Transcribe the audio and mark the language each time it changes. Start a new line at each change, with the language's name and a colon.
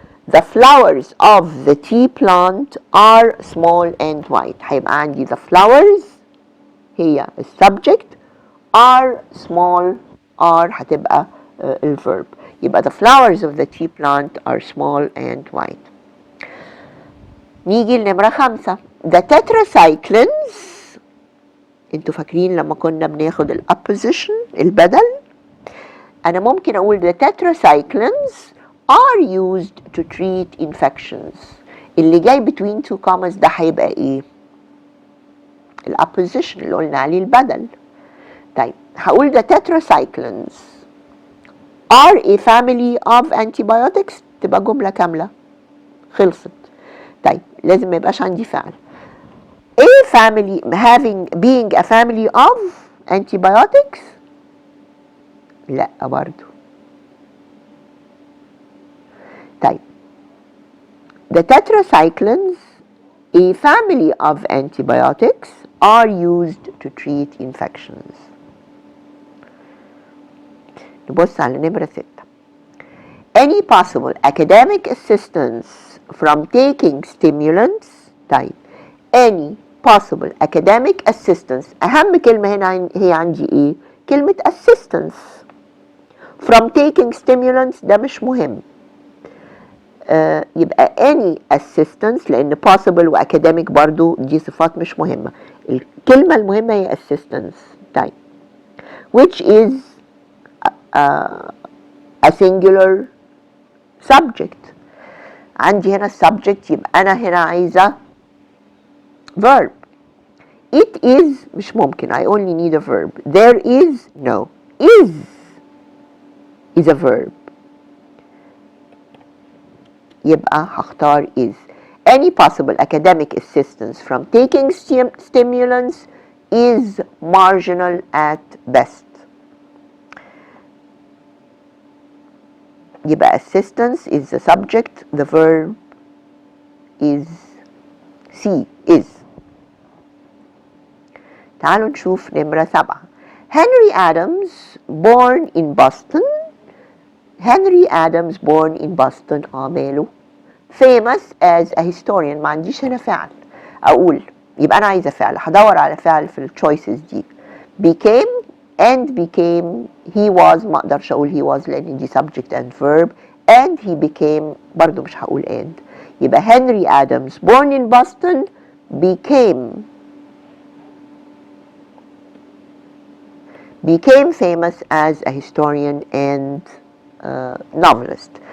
English: The flowers of the tea plant are small and white.
Arabic: هيبقى عندي
English: the flowers هي subject، are small، are
Arabic: هتبقى
English: الverb.
Arabic: يبقى
English: the flowers of the tea plant are small and white.
Arabic: نيجي لنمرة 5. The tetracyclines، انتوا فاكرين لما كنا بناخد الابوزيشن البدل؟ انا ممكن اقول
English: the tetracyclines are used to treat infections.
Arabic: اللي جاي
English: between two commas
Arabic: ده هيبقى ايه؟ الابوزيشن اللي قلنا عليه البدل. طيب هقول
English: the tetracyclines are a family of antibiotics،
Arabic: تبقى جملة كاملة خلصت. طيب لازم ما يبقاش عندي فعل.
English: A family being a family of antibiotics،
Arabic: لا برضو. طيب
English: the tetracyclines a family of antibiotics are used to treat infections.
Arabic: نبص على نمرة 6.
English: Any possible academic assistance from taking stimulants.
Arabic: طيب
English: any possible academic assistance،
Arabic: أهم كلمة هنا هي عندي إيه؟ كلمة assistance.
English: from taking stimulants
Arabic: ده مش مهم. يبقى
English: any assistance،
Arabic: لأن possible و academic برضو دي صفات مش مهمة. الكلمة المهمة هي assistance. طيب
English: which is a singular subject.
Arabic: عندي هنا subject، يبقى أنا هنا عايزة verb.
English: It is
Arabic: مش ممكن.
English: I only need a verb. There is no. is a verb.
Arabic: يبقى هختار is.
English: Any possible academic assistance from taking stimulants is marginal at best.
Arabic: يبقى
English: assistance is the subject, the verb is C, is.
Arabic: تعالوا نشوف نمرة 7.
English: Henry Adams born in Boston. Henry Adams born in Boston
Arabic: ماله؟
English: famous as a historian.
Arabic: ما عنديش هنا فعل أقول، يبقى أنا عايزة فعل. هدور على فعل في الchoices دي.
English: became and became. he was
Arabic: ما أقدرش أقول
English: he was
Arabic: لأن دي
English: subject and verb. and he became
Arabic: برضو مش هقول
English: and.
Arabic: يبقى
English: Henry Adams born in Boston became famous as a historian and novelist.